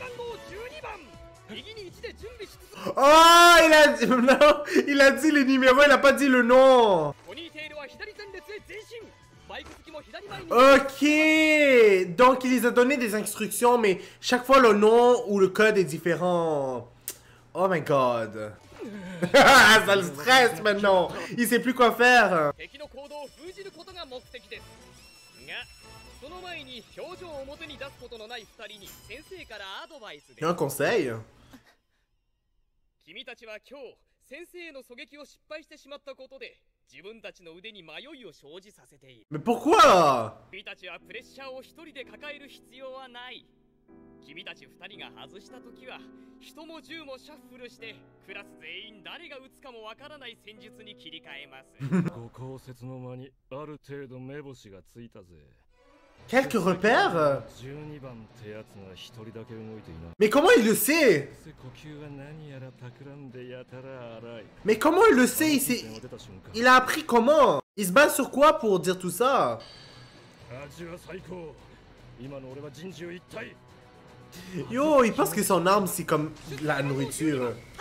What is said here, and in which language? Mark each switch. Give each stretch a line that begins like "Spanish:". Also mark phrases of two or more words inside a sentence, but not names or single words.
French: Oh, non, il a dit le numéro, il a pas dit le nom. Ok, donc il les a donné des instructions, mais chaque fois le nom ou le code est différent.
English: Oh my god.
French: Ça le stresse maintenant. Il sait plus quoi faire. Un conseil?
Japanese: 君たちは今日先生の狙撃を失敗してしまったことで自分たちの腕に迷いを生じさせている。
French: Mais pourquoi?
Japanese: 君たちはプレッシャーを一人で抱える必要はない。君たち二人が外したときは人も銃もシャッフルしてクラス全員誰が撃つかもわからない戦術に切り替えます。ご公設の間にある程度目星がついたぜ。
French: Quelques repères? Mais comment il le sait? Mais comment il le sait? Il a appris comment? Il se base sur quoi pour dire tout ça? Yo, il pense que son arme c'est comme la nourriture.